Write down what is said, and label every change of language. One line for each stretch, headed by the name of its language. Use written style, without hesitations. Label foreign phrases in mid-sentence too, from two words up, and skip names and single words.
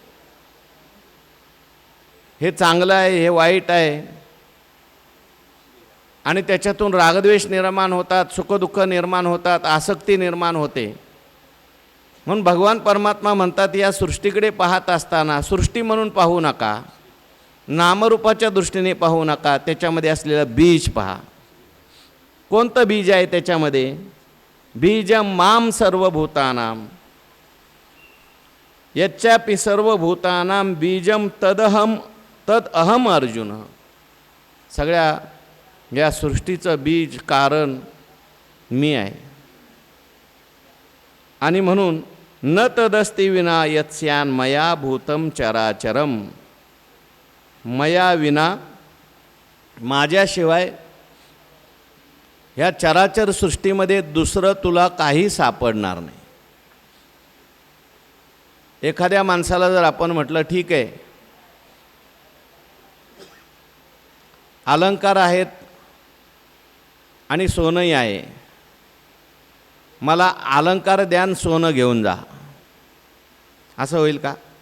Marathi: हे चांगलं आहे, हे वाईट आहे, आणि त्याच्यातून रागद्वेष निर्माण होतात, सुखदुःख निर्माण होतात, आसक्ती निर्माण होते. म्हणून भगवान परमात्मा म्हणतात या सृष्टीकडे पाहत असताना सृष्टी म्हणून पाहू नका, नामरूपाच्या दृष्टीने पाहू नका, त्याच्यामध्ये असलेलं बीज पहा. कोणतं बीज आहे त्याच्यामध्ये?
Sanskrit: बीजं माम सर्वभूतानां यच्चापि सर्वभूतानां बीजं तद अहम अर्जुन.
Marathi: सगळ्या या सृष्टीचं बीज कारण मी आहे. आणि म्हणून
Sanskrit: न तदस्ति विना यत्स्यान मया भूतम चराचरम. मया विना,
Marathi: माझ्याशिवाय ह्या चराचर सृष्टीमध्ये दुसरं तुला काही सापडणार नाही. एखाद्या माणसाला जर आपण म्हटलं ठीक आहे अलंकार आहेत आणि सोनंही आहे, मला अलंकार द्यान सोनं घेऊन जा, असं होईल का?